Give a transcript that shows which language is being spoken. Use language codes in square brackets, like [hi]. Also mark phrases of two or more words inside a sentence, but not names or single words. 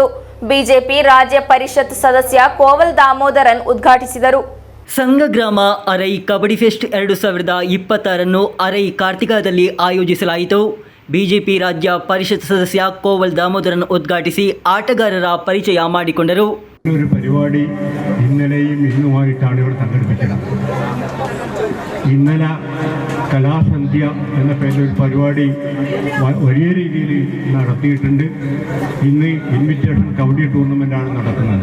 [kn] ಬಿಜೆಪಿ ರಾಜ್ಯ ಪರಿಷತ್ ಸದಸ್ಯ ಕೋವಲ್ ದಾಮೋದರನ್ ಉದ್ಘಾಟಿಸಿದರು. ಸಂಘಗ್ರಾಮ RI ಕಬಡ್ಡಿ ಫೆಸ್ಟ್ 2026 RI ಕಾರ್ತಿಕದಲ್ಲಿ ಆಯೋಜಿಸಲಾಯಿತು. ಬಿಜೆಪಿ ರಾಜ್ಯ ಪರಿಷತ್ ಸದಸ್ಯ ಕೋವಲ್ ದಾಮೋದರನ್ ಉದ್ಘಾಟಿಸಿ ಆಟಗಾರರ ಪರಿಚಯ ಮಾಡಿಕೊಂಡರು. [ml] ഒരു പരിപാടി ഇന്നലെയും ഇന്നുമായിട്ടാണ് ഇവിടെ സംഘടിപ്പിച്ചത്. ഇന്നലെ കലാസന്ധ്യ എന്ന പേരിലൊരു പരിപാടി വലിയ രീതിയിൽ നടത്തിയിട്ടുണ്ട്. ഇന്ന് [en] invitation kabaddi [ml] ടൂർണമെൻ്റാണ് നടക്കുന്നത്.